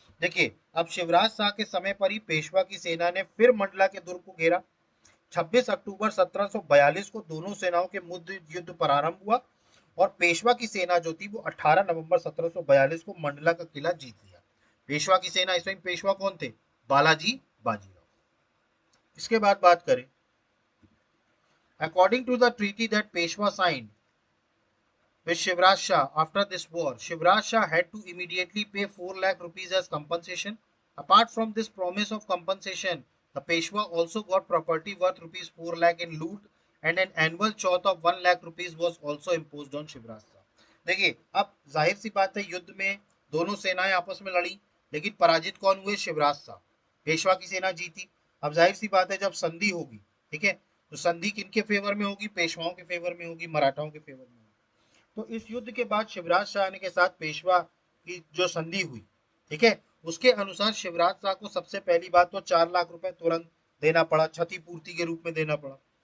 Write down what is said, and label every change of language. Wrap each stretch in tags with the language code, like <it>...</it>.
<hi>देखिए अब शिवराज शाह के समय पर ही पेशवा की सेना ने फिर मंडला के दुर्ग को घेरा। 26 अक्टूबर 1742 को दोनों सेनाओं के मध्य युद्ध प्रारंभ हुआ और पेशवा की सेना जो थी वो 18 नवंबर 1742 को मंडला का किला जीत लिया। पेशवा की सेना, इस वक्त पेशवा कौन थे, बालाजी बाजीराव। इसके बाद बात करें,</hi> <en>According to the treaty that Peshwa signed with Shivraj Shah after this war, Shivraj Shah had to immediately pay 4 lakh rupees as compensation. Apart from this promise of compensation, the Peshwa also got property worth rupees 4 lakh in loot and an annual chauth of 1 lakh rupees was also imposed on Shivraj Shah.</en> <hi>देखिए अब जाहिर सी बात है, युद्ध में दोनों सेनाएं आपस में लड़ी लेकिन पराजित कौन हुए, शिवराज शाह। पेशवा की सेना जीती। अब जाहिर सी बात है जब संधि होगी, ठीक है, तो संधि किनके फेवर में होगी, पेशवाओं के फेवर में होगी, मराठाओं के फेवर में। तो इस युद्ध के बाद शिवराज शाह के साथ पेशवा की जो संधि हुई, ठीक है, उसके अनुसार शिवराज शाह को सबसे पहली बात तो 4 लाख रुपए तुरंत देना पड़ा, क्षतिपूर्ति के रूप में देना पड़ा।</hi>